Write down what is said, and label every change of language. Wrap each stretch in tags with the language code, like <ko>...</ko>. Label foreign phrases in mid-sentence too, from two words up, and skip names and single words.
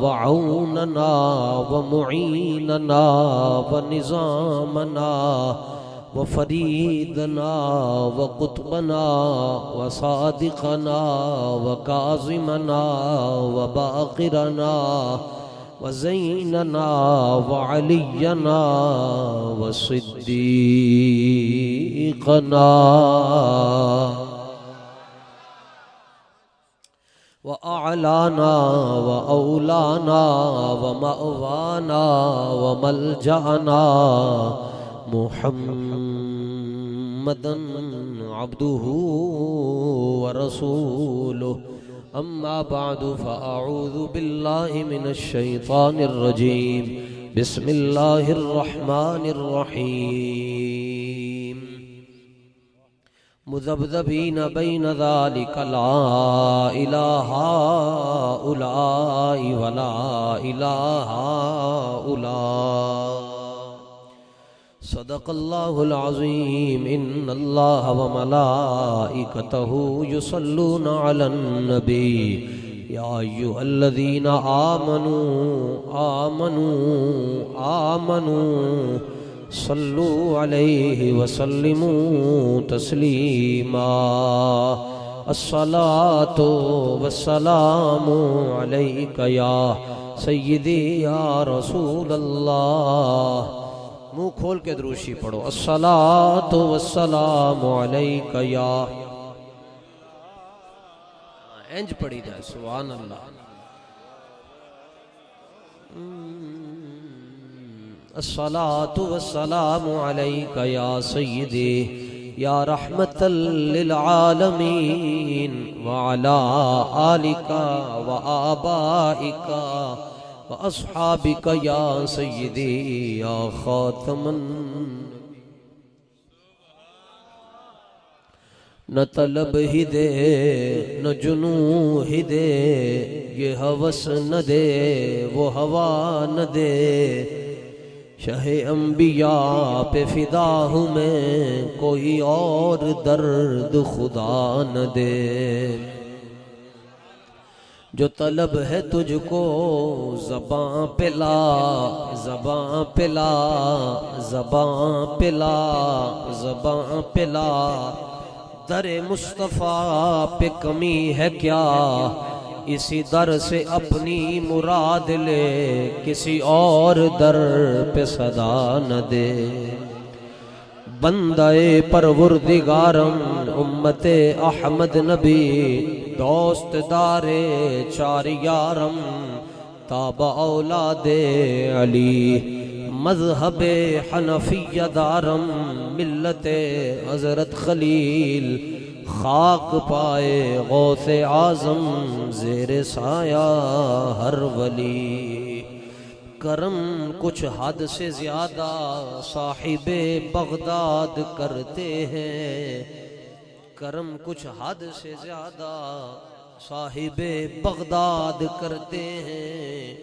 <ar>عوننا و معيننا و نظامنا و فريدنا و قطبنا و صادقنا و كاظمنا و باقرنا و زيننا و علينا و صديقنا و أعلانا و أولانا و مأوانا و ملجأنا محمدا عبده و رسوله أما بعد فأعوذ بالله من الشيطان الرجيم بسم الله الرحمن الرحيم مذبذبين بين ذلك لا إلى هؤلاء و لا إلى هؤلاء صدق الله العظيم إن الله و ملائكته يصلون على النبي يا أيها الذين آمنوا آمنوا آمنوا صلوا عليه و سلموا تسليما الصلاة و السلام عليك يا سيدي يا رسول الله.</ar> <ur>منہ کھول کے دروشی پڑھو</ur> <ar>الصلاة و السلام عليك يا</ar> <ur>انج پڑھی جائے</ur> <ar>سبحان الله. الصلاة و السلام عليك يا سيدي يا رحمة للعالمين و على آلك و آبائك و أصحابك يا سيدي يا خاتم.</ar> <ur>نہ طلب ہی دے نہ جنوں ہی دے یہ ہوس نہ دے وہ ہوا نہ دے شہِ انبیا پہ فدا ہوں میں، کوئی اور درد خدا نہ دے. جو طلب ہے تجھکو زباں پلا، زباں پلا، زباں پلا، زباں پلا. درِ مصطفیٰ پہ کمی ہے کیا، اسی در سے اپنی مراد لے، کسی اور در پہ صدا نہ دے.</ur> <fa>بندهٔ پروردگارم امت احمد نبی، دوست دار چار یارم، تابع اولاد علی, مذهب حنفیه دارم، ملت حضرت خلیل، خاک پای غوث اعظم، زیر سایه هر ولی.</fa> <ur>کرم کچھ حد سے زیادہ صاحبِ بغداد کرتے ہیں، کرم کچھ حد سے زیادہ صاحبِ بغداد کرتے ہیں.</ur>